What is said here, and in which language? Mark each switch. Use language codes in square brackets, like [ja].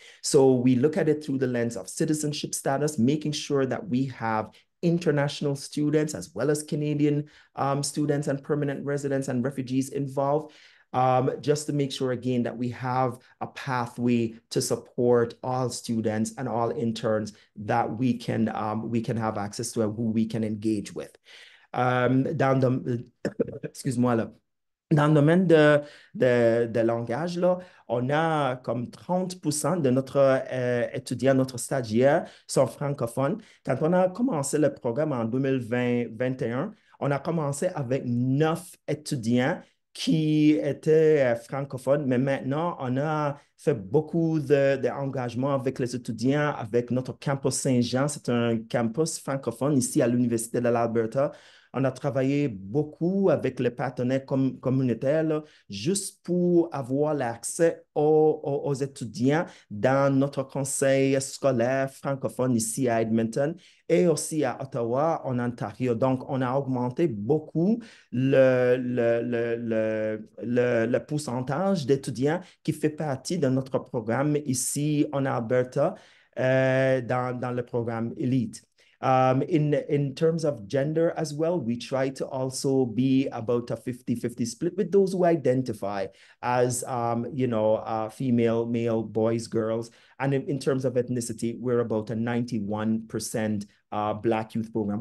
[en] So we look at it through the lens of citizenship status, making sure that we have international students as well as Canadian students and permanent residents and refugees involved. just to make sure again that we have a pathway to support all students and all interns that we can have access to and who we can engage with. [fr] Dans le, excuse-moi là. Dans le domaine de langage, là, on a comme 30% de notre étudiants, notre stagiaires sont francophones. Quand on a commencé le programme en 2020-21, on a commencé avec 9 étudiants qui étaient francophones, mais maintenant, on a fait beaucoup d'engagement avec les étudiants, avec notre campus Saint-Jean. C'est un campus francophone ici à l'Université de l'Alberta. On a travaillé beaucoup avec les partenaires communautaires là, juste pour avoir l'accès aux étudiants dans notre conseil scolaire francophone ici à Edmonton et aussi à Ottawa, en Ontario. Donc, on a augmenté beaucoup le pourcentage d'étudiants qui fait partie de notre programme ici en Alberta dans le programme Elite. [en] In terms of gender as well, we try to also be about a 50-50 split with those who identify as, female, male, boys, girls. And in terms of ethnicity, we're about a 91% Black youth program.